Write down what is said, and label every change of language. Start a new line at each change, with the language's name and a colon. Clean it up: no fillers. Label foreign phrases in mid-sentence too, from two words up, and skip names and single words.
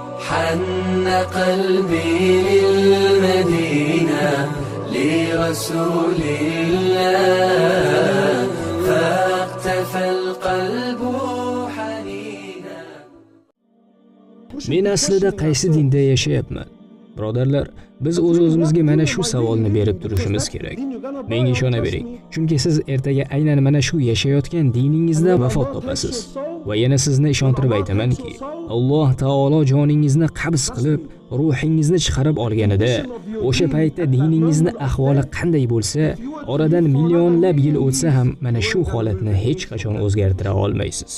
Arabic: حن قلبي للمدينة لرسول الله فاقتفى القلب حنينا.
Uzbek: Men aslida qaysi dinda yashayapman? Birodarlar, biz o'z-o'zimizga mana shu savolni berib turishimiz kerak. Menga ishona bering, chunki siz ertaga aynan mana shu yashayotgan diningizda vafot topasiz. Va yana sizni ishontirib aytamanki, Alloh taolo joningizni qabz qilib, ruhingizni chiqarib olganida, o'sha paytda diningizni ahvoli qanday bo'lsa, oradan millionlab yil o'tsa ham mana shu holatni hech qachon o'zgartira olmaysiz.